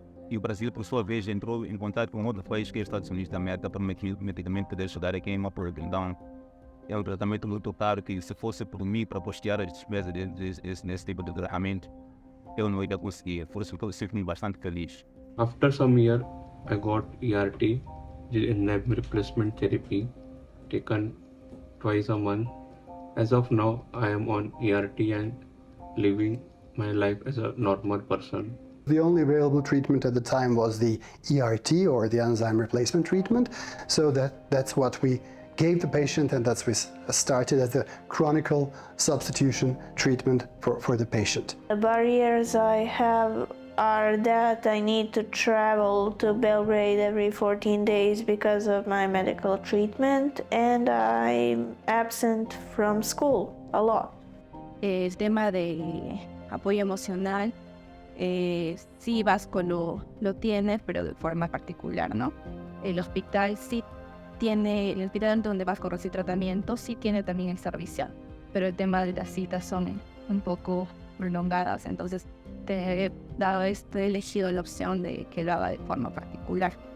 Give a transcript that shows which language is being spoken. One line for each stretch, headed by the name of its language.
Portuguese: E o Brasil, por sua vez, entrou em contato com outro país que é os Estados Unidos da América para medicamento poder ajudar aqui em uma Então, é um tratamento muito caro que, se fosse por mim para postear as despesas nesse tipo de tratamento, eu não ia conseguir. Por isso que eu sinto-me bastante feliz.
English: After some year, I got ERT, enzyme replacement therapy, taken twice a month. As of now, I am on ERT and living my life as a normal person. The only available treatment at the time was the ERT, or the enzyme replacement treatment. So that's what we gave the patient, and that's we started as a chronic substitution treatment for the patient. The barriers I have are that I need to travel to Belgrade every 14 days because of my medical treatment, and I'm absent from school a lot.
Spanish: El tema de apoyo emocional, sí Vasco lo tiene, pero de forma particular, ¿no? El hospital sí tiene, el hospital donde Vasco recibe tratamiento sí tiene también el servicio, pero el tema de las citas son un poco prolongadas, entonces te he elegido la opción de que lo haga de forma particular.